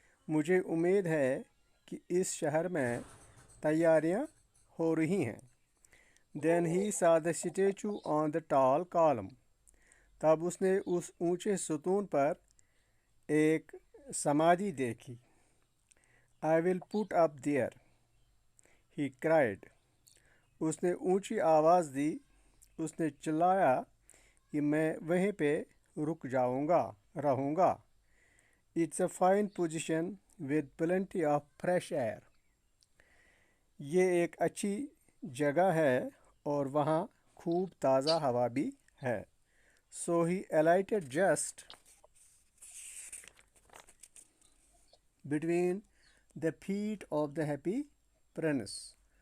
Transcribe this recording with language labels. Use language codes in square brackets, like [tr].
[hi] मुझे उम्मीद है कि इस शहर में तैयारियां हो रही हैं. [en] Then he saw the statue on the tall column. [hi] तब उसने उस ऊंचे सतून पर एक समाधि देखी. [en] I will put up there, he cried. [hi] उसने ऊंची आवाज़ दी. उसने चिल्लाया कि मैं वहीं पे रुक रहूँगा. [en] It's a fine position with plenty of fresh air. [hi] ये एक अच्छी जगह है और वहाँ खूब ताज़ा हवा भी है. [en] So he alighted just between the feet of the happy prince.